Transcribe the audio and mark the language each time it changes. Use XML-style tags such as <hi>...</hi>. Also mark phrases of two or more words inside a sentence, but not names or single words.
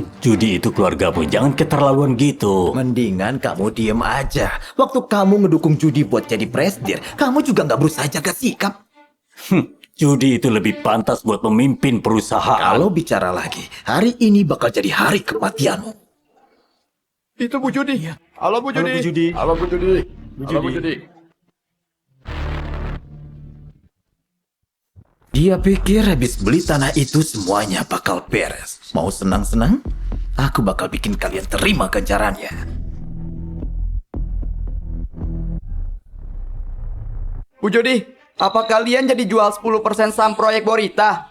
<id>Judy itu keluargamu, jangan keterlaluan gitu. Mendingan kamu diem aja. Waktu kamu ngedukung Judy buat jadi presiden, kamu juga nggak berusaha jaga sikap. Judy itu lebih pantas buat memimpin perusahaan. Kalau bicara lagi, hari ini bakal jadi hari kematianmu. Itu Bu Judy. Halo Bu Judy. Halo Bu Judy. Halo Bu Judy. Halo Bu Judy. Dia pikir habis beli tanah itu semuanya bakal beres. Mau senang-senang? Aku bakal bikin kalian terima ganjarannya. Bu Judy, apa kalian jadi jual 10% saham proyek Borita?</id>